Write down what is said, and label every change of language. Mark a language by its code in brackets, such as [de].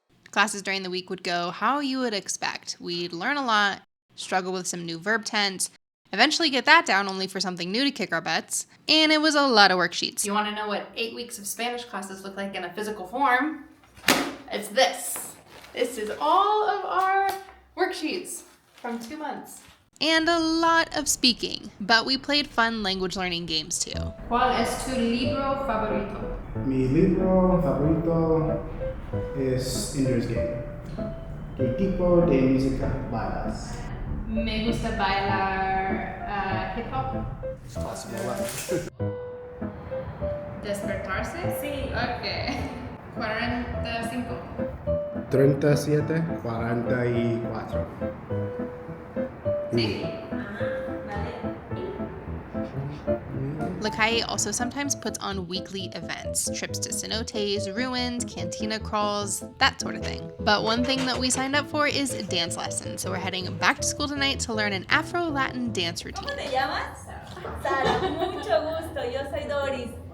[en] Classes during the week would go how you would expect. We'd learn a lot, struggle with some new verb tense, eventually get that down only for something new to kick our butts, and it was a lot of worksheets. You want to know what 8 weeks of Spanish classes look like in a physical form? It's this. This is all of our worksheets from 2 months. And a lot of speaking, but we played fun language learning games too. [es] ¿Cuál es tu libro favorito? Mi libro favorito es Ender's Game. ¿Qué tipo de música bailas? Me gusta bailar hip hop. [en] It's possible. [es] ¿Despertarse? Sí. Ok. 45. 37, 44. Sí. [en] La Calle also sometimes puts on weekly events, trips to cenotes, ruins, cantina crawls, that sort of thing. But one thing that we signed up for is dance lessons, so we're heading back to school tonight to learn an Afro-Latin dance routine. [es] ¿Cómo te llamas? Sara, mucho gusto, yo soy Doris.